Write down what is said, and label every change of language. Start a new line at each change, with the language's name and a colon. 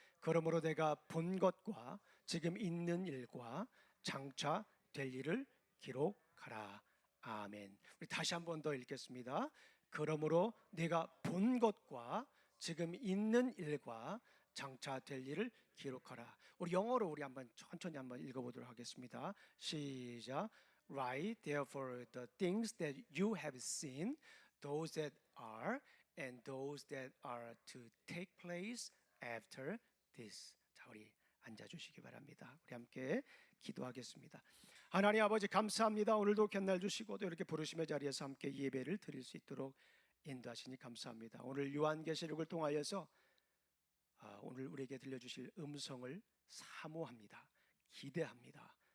Korean: 그러므로 내가 본 것과 지금 있는 일과 장차 될 일을 기록하라. 아멘. 우리 다시 한 번 더 읽겠습니다. 그러므로 내가 본 것과 지금 있는 일과 장차 될 일을 기록하라. 우리 영어로 우리 한번 천천히 한번 읽어보도록 하겠습니다. 시작.
English: Write therefore the things that you have seen, those that are, and those that are to take place after this.
Korean: 자, 우리 앉아주시기 바랍니다. 우리 함께 기도하겠습니다. 하나님 아버지 감사합니다. 오늘도 견날 주시고 또 이렇게 부르심의 자리에서 함께 예배를 드릴 수 있도록 인도하시니 감사합니다. 오늘 요한계시록을 통하여서 오늘 우리에게 들려주실 음성을 사모합니다. 기대합니다.